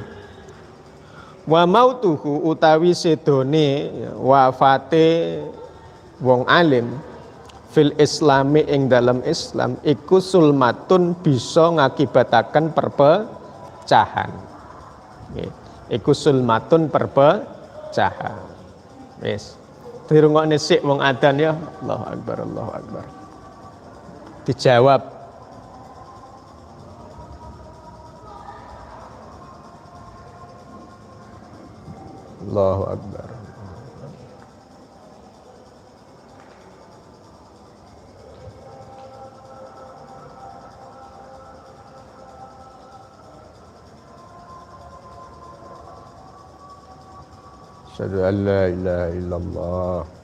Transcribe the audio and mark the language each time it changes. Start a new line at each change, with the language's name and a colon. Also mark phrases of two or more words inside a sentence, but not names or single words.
Arabic: وموته
Javanese: utawi sedone ya, wafate wong alim
Arabic: في الإسلام
Javanese: ing dalam Islam iku sulmatun bisa ngakibataken perpecahan. Iku sulmatun perpecahan. Wis. Dirungokne sik wong adzan ya.
Arabic: الله أكبر، الله أكبر.
Javanese: Dijawab.
Arabic: الله أكبر. أشهد أن لا إله إلا الله.